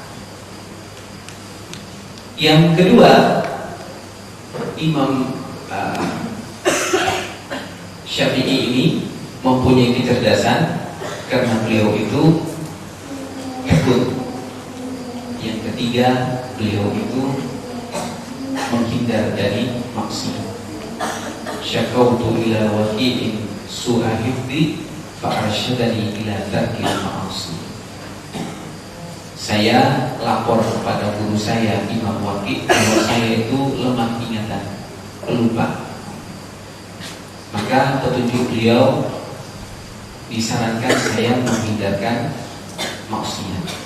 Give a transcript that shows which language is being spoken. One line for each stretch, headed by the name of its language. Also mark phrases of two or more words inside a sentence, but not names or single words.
Indonesian: Yang kedua, Imam Syafi'i ini mempunyai kecerdasan karena beliau itu takut. Yang ketiga, beliau itu menghindar dari maksiat.
Arabic: شكوت إلى وكيع سوء حفظي فأرشدني إلى ترك المعاصي.
Indonesian: Saya lapor kepada guru saya Imam Waqi' bahwa saya itu lemah ingatan, pelupa. Maka petunjuk beliau disarankan saya menghindarkan maksiat.